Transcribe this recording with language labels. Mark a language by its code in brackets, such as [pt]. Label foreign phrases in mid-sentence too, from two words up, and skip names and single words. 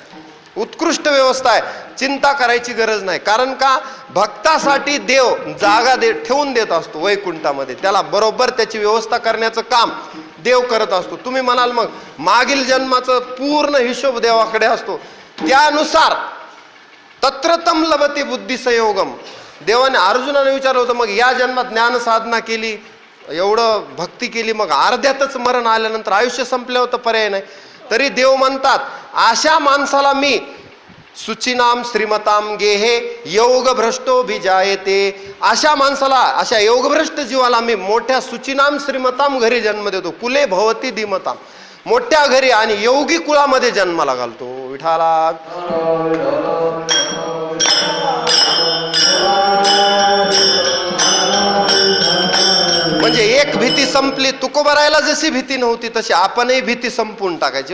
[mr] उत्कृष्ट व्यवस्था आहे. चिंता करायची गरज नाही. कारण का, भक्तासाठी देव जागा ठेवून देत असतो वैकुंठामध्ये. त्याला बरोबर त्याची व्यवस्था करण्याचं काम देव करत असतो. तुम्ही म्हणाल मग मागील जन्माचं पूर्ण हिशोब देवाकडे असतो. [sa] त्यानुसार तत्रतम लभते बुद्धी संयोगम. [mr] देवाने अर्जुनाने विचारलं होतं, मग या जन्मात ज्ञान साधना केली, एवढं भक्ती केली, मग अर्ध्यातच मरण आल्यानंतर आयुष्य संपल्यावर तर पर्याय नाही. तरी देव म्हणतात, अशा माणसाला मी [sa] सुचिनाम श्रीमताम गेहे योग भ्रष्टो भिजायते. [mr] अशा माणसाला, अशा योगभ्रष्ट जीवाला मी मोठ्या [sa] सुचिनाम श्रीमताम [mr] घरी जन्म देतो. [sa] कुले भवती धीमताम, [mr] मोठ्या घरी आणि योगी कुळामध्ये जन्माला घालतो. विठाला म्हणजे एक भीती संपली. तुकोबारायला जशी भीती नव्हती तशी आपणही भीती संपवून टाकायची.